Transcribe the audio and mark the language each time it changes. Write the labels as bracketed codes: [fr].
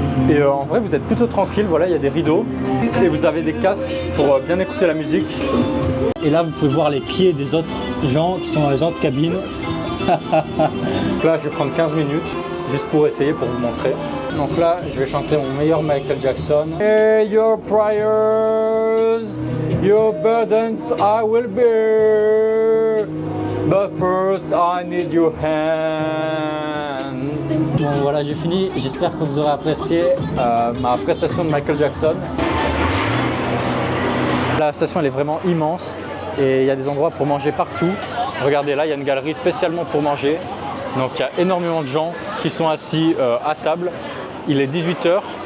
[fr] Et en vrai, vous êtes plutôt tranquille. Voilà, il y a des rideaux. Et vous avez des casques pour bien écouter la musique. Et là, vous pouvez voir les pieds des autres gens qui sont dans les autres cabines. Donc là, je vais prendre 15 minutes juste pour essayer, pour vous montrer. Donc là, je vais chanter mon meilleur Michael Jackson. [en] Hey, your prayers, your burdens I will bear, but first I need your hand. [fr] Bon voilà, j'ai fini. J'espère que vous aurez apprécié ma prestation de Michael Jackson. La station elle est vraiment immense et il y a des endroits pour manger partout. Regardez là, il y a une galerie spécialement pour manger. Donc il y a énormément de gens qui sont assis à table. Il est 18 h.